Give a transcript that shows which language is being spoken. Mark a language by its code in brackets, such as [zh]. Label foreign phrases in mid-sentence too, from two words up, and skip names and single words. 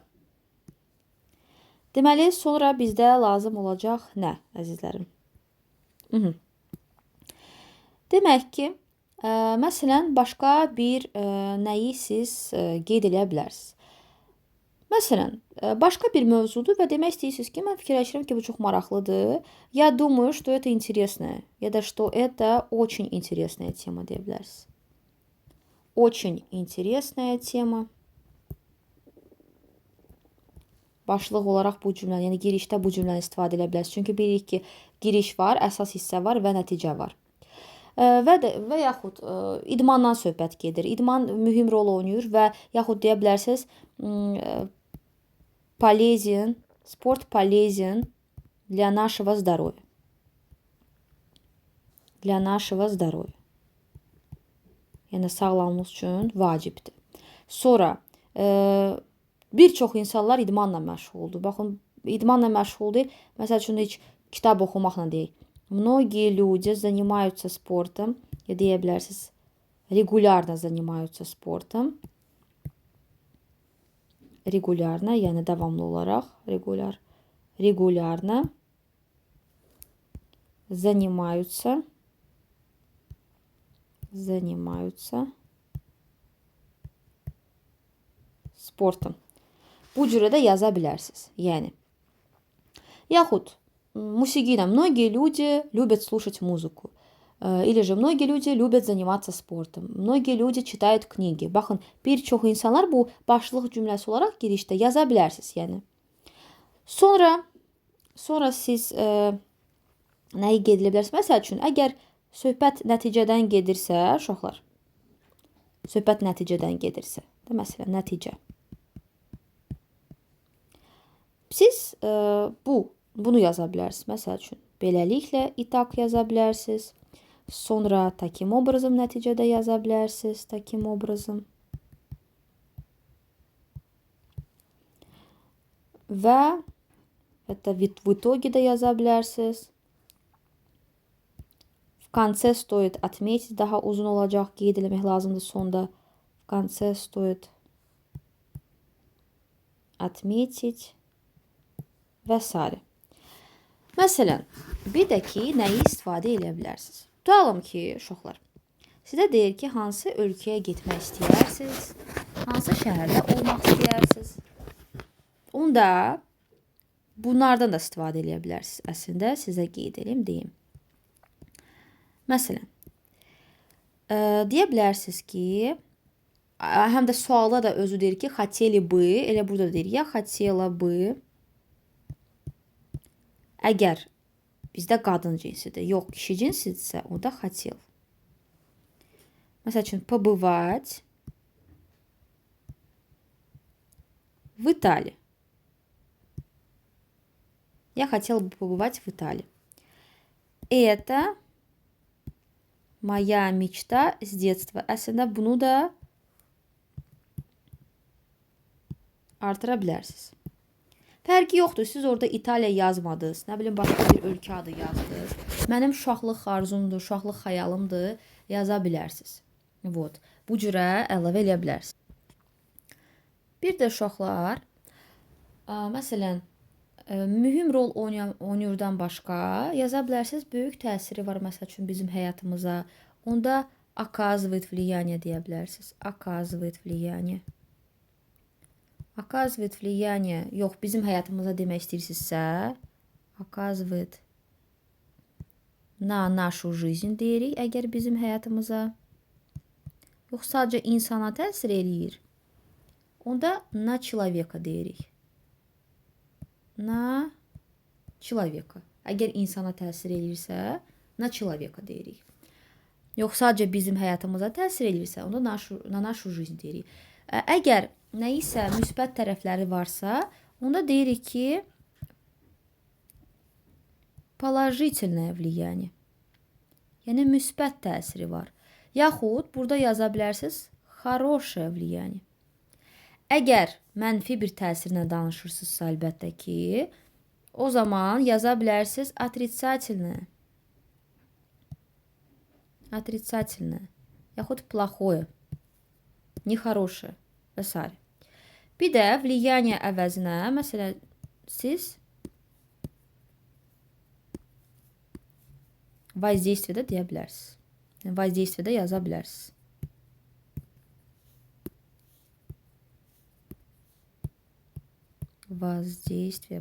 [az] Deməli, sonra bizdə lazım olacaq nə, əzizlərim? Demək ki, məsələn, başqa bir nəyi siz qeyd edə bilərsiniz. Məsələn, başqa bir mövzudur və demək istəyirsiniz ki, mən fikirləşirəm ki, bu çox maraqlıdır. [ru] Я думаю, что это интересно. [az] Ya da [ru] что это очень интересная тема [az] deyə bilərsiniz. [ru] Очень интересная тема. [az] Başlıq olaraq bu cümləni, yəni girişdə bu cümləni istifadə edə bilərsiniz. Çünki bilirik ki, giriş var, əsas hissə var və nəticə var. Və yaxud idmandan söhbət gedir. İdman mühüm rol oynayır və yaxud deyə bilərsiniz, [ru] полезен, sport полезен для нашего здоровья. Для нашего здоровья. [az] Yəni, sağlamlıq üçün vacibdir. Sonra, bir çox insanlar idmanla məşğuldur. Baxın, idmanla məşğuldur. Məsəl üçün, heç kitab oxumaqla deyək. [ru] Многие люди занимаются спортом. [az] Deyə bilərsiniz, [ru] регулярно занимаются спортом. Регулярно, [az] yəni davamlı olaraq. [ru] Регулярно занимаются спортом. [az] Bu cürə də yaza bilərsiniz. Yəni, yaxud musiqi ilə [ru] многие люди любят слушать музыку. Или же многие люди любят заниматься спортом. Многие люди читают книги. [az] Baxın, bir çox insanlar bu başlıq cümləsi olaraq girişdə yaza bilərsiniz. Yəni. Sonra siz nəyi qeyd edə bilərsiniz? Məsəl üçün, əgər söhbət nəticədən gedirsə, uşaqlar, söhbət nəticədən gedirsə, məsələn, nəticə. Siz bunu yaza bilərsiniz. Məsəl üçün, beləliklə itak yaza bilərsiniz. Sonra [ru] таким образом [az] nəticədə yaza bilərsiniz. [ru] Таким образом. [az] Və hətta [ru] в итоге [az] də yaza bilərsiniz. [ru] В конце стоит отметить [az] daha uzun olacaq, qeyd eləmək lazımdır sonda. [ru] В конце стоит отметить [az] və s. Məsələn, bir də ki, nəyi istifadə edə bilərsiniz? Tutalım ki, uşaqlar, sizə deyir ki, hansı ölkəyə getmək istəyirsiniz, hansı şəhərdə olmaq istəyirsiniz. Onda bunlardan da istifadə edə bilərsiniz. Əslində, sizə qeyd edeyim, deyim. Məsələn, deyə bilərsiniz ki, həm də sualda da özü deyir ki, [ru] хотели бы, [az] elə burada deyir, ya [ru] хотела бы, [az] əgər bizdə qadın cinsidir, yox, kişi cinsidirsə, o da хотел. Məsəl üçün, [ru] побывать в Италии. Я хотела бы побывать в Италии. Это моя mечta с детства. [az] Əslində bunu da artıra bilərsiniz. Fərqi yoxdur. Siz orada İtaliya yazmadınız. Nə bilim, başqa bir ölkə adı yazdınız. Mənim uşaqlıq arzumdur, uşaqlıq xəyalımdır. Yaza bilərsiniz. Вот. Bu cürə əlavə eləyə bilərsiniz. Bir də uşaqlar, məsələn, mühüm rol oynayırdan başqa yaza bilərsiniz. Böyük təsiri var, məsəl üçün, bizim həyatımıza. Onda [ru] оказывает влияние [az] deyə bilərsiniz. [ru] Оказывает влияние. Оказывает влияние. [az] Yox, bizim həyatımıza demək istəyirsinizsə, [ru] оказывает на нашу жизнь [az] deyirik, əgər bizim həyatımıza. Yox, sadəcə insana təsir eləyir. Onda [ru] на человека [az] deyirik. [ru] На человека. [az] Əgər insana təsir eləyirsə, [ru] на человека deyirik. [az] Yox, sadəcə bizim həyatımıza təsir eləyirsə, onda [ru] на нашу жизнь [az] deyirik. Əgər nəyisə müsbət tərəfləri varsa, onda deyirik ki, [ru] положительное влияние. [az] Yəni, müsbət təsiri var. Yaxud, burada yaza bilərsiniz, [ru] хорошее влияние. [az] Əgər mənfi bir təsirlə danışırsınızsa, əlbəttə ki, o zaman yaza bilərsiniz отрицательное. [ru] Отрицательное. Yaxud плохое. Нехорошее. [az] Və s. Bir də влияние əvəzinə, məsələn, siz воздействие də deyə bilərsiniz. Yəni, воздействие də yaza bilərsiniz. Воздействие.